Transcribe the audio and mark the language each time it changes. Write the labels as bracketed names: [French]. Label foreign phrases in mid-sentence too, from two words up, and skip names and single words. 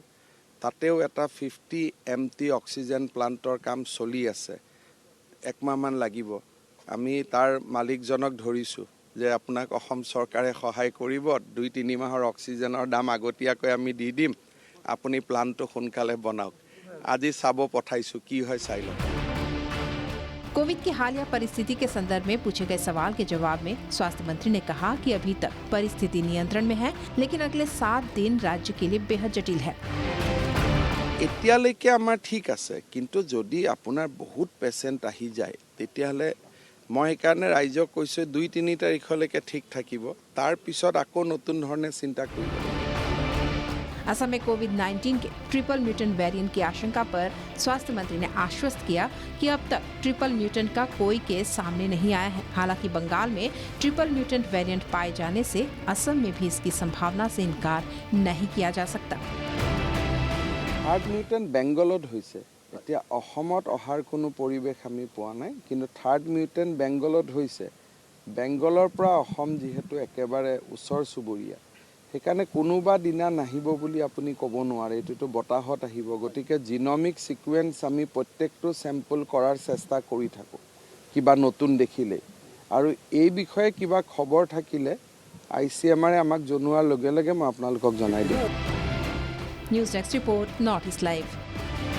[Assamese] তাতেও এটা 50 MT [English] oxygen plantৰ [Assamese] কাম চলি আছে। 1 মাহমান লাগিব। আমি তাৰ মালিকজনক ধৰিছোঁ যে আপোনাক অসম চৰকাৰে সহায় কৰিব, 2-3 মাহৰ অক্সিজেনৰ দাম আগতীয়াকৈ আমি দি দিম, আপুনি প্লান্টটো সোনকালে বনাওক। আজি চাব পঠাইছোঁ, কি হয় চাই লওক। [Hindi] कोविड की हालिया परिस्थिति के संदर्भ में पूछे गए सवाल के जवाब में स्वास्थ्य मंत्री ने कहा कि अभी तक परिस्थिति नियंत्रण में है, लेकिन अगले 7 दिन राज्य के लिए बेहद जटिल है। [Assamese] এতিয়ালৈকে আমাৰ ঠিক আছে, কিন্তু যদি আপোনাৰ বহুত পেচেণ্ট আহি যায় তেতিয়াহ'লে মই সেইকাৰণে ৰাইজক কৈছোঁ 2-3 তাৰিখলৈকে ঠিক থাকিব, তাৰ পিছত আকৌ নতুন ধৰণে চিন্তা কৰিব। [Hindi] असम में कोविड-19 के [English] triple mutant variant [Hindi] की आशंका पर स्वास्थ्य मंत्री ने आश्वस्त किया कि अब तक [English] triple mutant [Hindi] का कोई केस सामने नहीं आया है। हालांकि बंगाल में [English] triple mutant variant [Hindi] पाए जाने से असम में भी इसकी संभावना से इनकार नहीं किया जा सकता। [English] third mutant [Assamese] বেংগলত হৈছে, এতিয়া অসমত অহাৰ কোনো পৰিৱেশ আমি পোৱা নাই, কিন্তু [English] third mutant [Assamese] বেংগলত হৈছে। বেংগলৰ পৰা অসম যিহেতু একেবাৰে ওচৰ চুবুৰীয়া, সেইকাৰণে কোনোবা দিনা নাহিব বুলি আপুনি ক'ব নোৱাৰে, এইটোতো বতাহত আহিব। গতিকে [English] genomic sequence [Assamese] আমি প্ৰত্যেকটো চেম্পল কৰাৰ চেষ্টা কৰি থাকোঁ কিবা নতুন দেখিলে, আৰু এই বিষয়ে কিবা খবৰ থাকিলে ICMR আমাক জনোৱাৰ লগে লগে মই আপোনালোকক জনাই দিম। [English] news desk report, North East Live.